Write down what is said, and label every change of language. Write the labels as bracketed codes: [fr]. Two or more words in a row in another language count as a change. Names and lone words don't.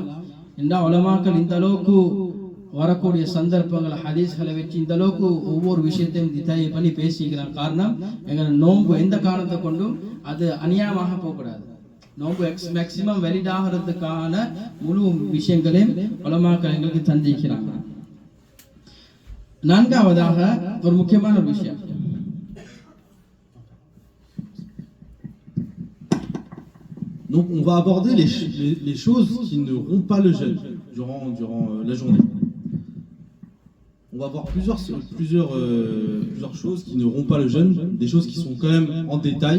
[ta] என்றால் உலமாக்கள் இந்த அளவுக்கு வரக்கூடிய சந்தர்ப்பங்கள் ஹதீஸ்களை வச்சு இந்த அளவுக்கு ஒவ்வொரு விஷயத்தையும் திட்டாய் பண்ணி பேசிக்கிறாங்க. காரணம் எங்களை நோன்பு எந்த காரணத்தை கொண்டும் அது அநியாயமாக போகக்கூடாது. நோன்பு மேக்சிமம் வெளியாகிறதுக்கான முழு விஷயங்களையும் உலமாக்கள் எங்களுக்கு தந்திக்கிறாங்க. நான்காவதாக ஒரு முக்கியமான ஒரு விஷயம், [fr] donc on va aborder les choses qui ne rompent pas le jeûne durant la journée. On va voir plusieurs choses qui ne rompent pas le jeûne, des choses qui sont quand même en détail.